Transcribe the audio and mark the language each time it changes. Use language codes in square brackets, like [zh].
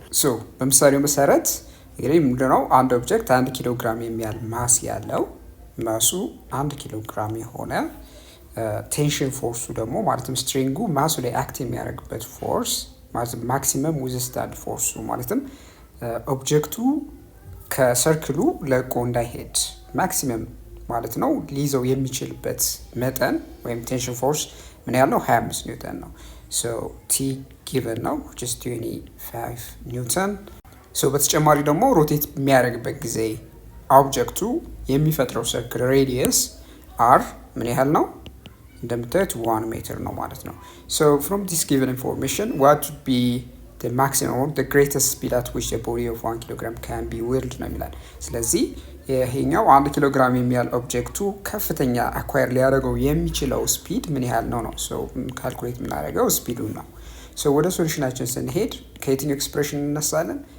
[am] So በምሳሌው መሰረት እንግዲህ ምንድነው አንድ ኦብጀክት 1 ኪሎ ግራም የሚያህል ማስ ያለው ማሱ 1 ኪሎ ግራም የሆነ ቴንሽን ፎርሱ ደግሞ ማለትም ስትሪንጉ ማሱ ላይ አክት የሚያደርግበት ፎርስ ማለትም ማክሲመም ዊዝስታንድ ፎርሱ ማለትም ኦብጀክቱ ከሰርክሉ ለቆ እንዳይሄድ ማክሲመም ማለት ነው ሊይዘው የሚችልበት መጠን ወይም ቴንሽን ፎርስ ምን ያህል ነው? 25 ኒውተን ነው። [en] So T given now which is 25 Newton. [am] So በተጨማሪ ደግሞ ሮቴት የሚያደርግበት ጊዜ ኦብጀክቱ የሚፈጥረው ሰርክል ሬዲየስ r ምን ያህል ነው? እንደምታዩት 1 ሜትር ነው ማለት ነው። [en] So from this given information what would be the maximum or the greatest speed at which a body of 1 kilogram can be whirled [am] ነው የሚላል። ስለዚህ ይሄኛው 1 ኪሎ ግራም የሚያህል ኦብጀክቱ ከፍተኛ አኳየር ሊያደርገው የሚችለው ስፒድ ምን ያህል ነው ነው። ሶ ካልኩሌት የምናደርገው ስፒዱን ነው። ሶ ወደ ሶሉሽናችን ስንሄድ ከየትኛው ኤክስፕሬሽን እንነሳለን?